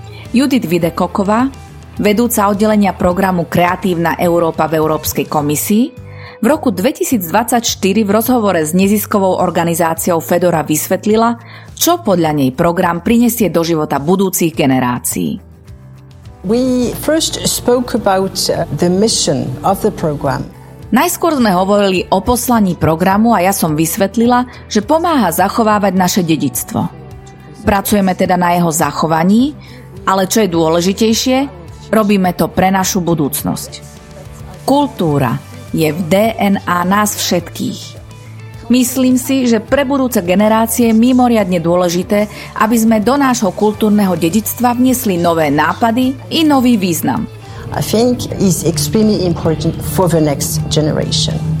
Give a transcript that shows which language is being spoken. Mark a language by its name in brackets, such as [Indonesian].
[Slovak] Judith Videkoková, vedúca oddelenia programu Kreatívna Európa v Európskej komisii, v roku 2024 v rozhovore s neziskovou organizáciou Fedora vysvetlila, čo podľa nej program prinesie do života budúcich generácií. [English] We first spoke about the mission of the program. [Slovak] Najskôr sme hovorili o poslaní programu a ja som vysvetlila, že pomáha zachovávať naše dedičstvo. Pracujeme teda na jeho zachovaní Ale čo je dôležitejšie, robíme to pre našu budúcnosť. Kultúra je v DNA nás všetkých. Myslím si, že pre budúce generácie je mimoriadne dôležité, aby sme do nášho kultúrneho dedičstva vniesli nové nápady i nový význam. [English] I think it's extremely important for the next generation.